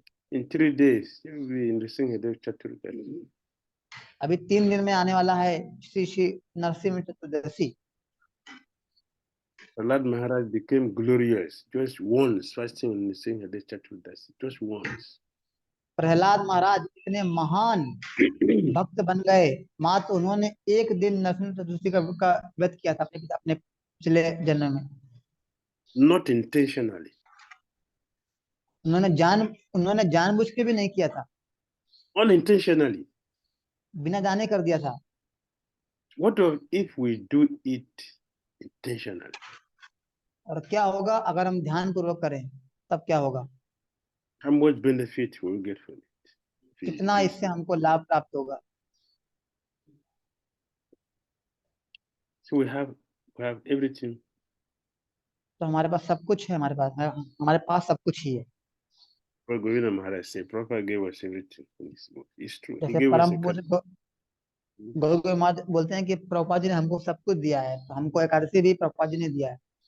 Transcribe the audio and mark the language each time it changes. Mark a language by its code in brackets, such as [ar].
[en] In 3 days, you will be in the Singhadev Chaturdashi. [hi] अभी 3 दिन में आने वाला है श्री श्री नरसिंह चतुर्दशी। [en] Prahlad Maharaj became glorious just once fasting in the Singhadev Chaturdashi, just once. [hi] Prahlad महाराज इतने महान भक्त बन गए, मात्र उन्होंने एक दिन नरसिंह चतुर्दशी का व्रत किया था अपने पिछले जन्म में। [en] Not intentionally. [hi] उन्होंने जानबूझ के भी नहीं किया था, [en] Unintentionally. [hi] बिना जाने कर दिया था। [en] What if we do it intentionally? [hi] और क्या होगा अगर हम ध्यान पूर्वक करें, तब क्या होगा? [en] How much benefit will we get from it? [hi] कितना इससे हमको लाभ प्राप्त होगा? [en] So we have everything. [hi] तो हमारे पास सब कुछ है, हमारे पास सब कुछ ही है। [en] Govinda Maharaj said, Prabhupada gave us everything. It's true. He [hi] जैसे [en] gave us [hi] परम पूज्य गुरु गोविंद महाराज बोलते हैं कि प्रभुपाद जी ने हमको सब कुछ दिया है, तो हमको एकादशी भी प्रभुपाद जी ने दिया है।